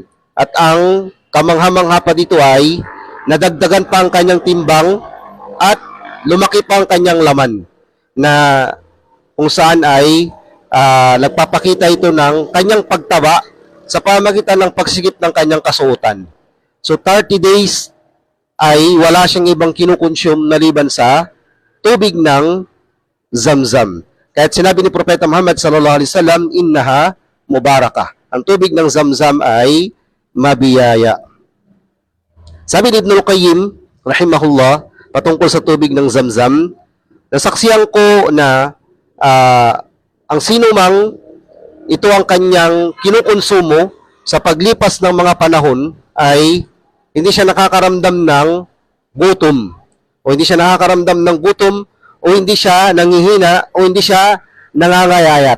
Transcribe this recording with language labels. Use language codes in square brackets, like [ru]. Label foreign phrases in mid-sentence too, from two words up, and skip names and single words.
[tl] At ang kamangha-mangha pa dito ay nadagdagan pa ang kanyang timbang at lumaki pa ang kanyang laman na kung saan ay nagpapakita ito ng kanyang pagtaba sa pamagitan ng pagsigip ng kanyang kasuotan. So 30 days ay wala siyang ibang kinukonsume maliban sa tubig ng Zamzam. Kahit sinabi ni Propeta Muhammad [ar] صلى الله عليه وسلم, إنها مباركة. [tl] Ang tubig ng Zamzam ay mabiyaya. Sabi ni Ibnul Qayyim, rahimahullah, patungkol sa tubig ng Zamzam, nasaksiyan ko na ang sino mang ito ang kanyang kinukonsumo sa paglipas ng mga panahon ay hindi siya nakakaramdam ng gutom o hindi siya nakakaramdam ng gutom o hindi siya nangihina o hindi siya nangangayayat.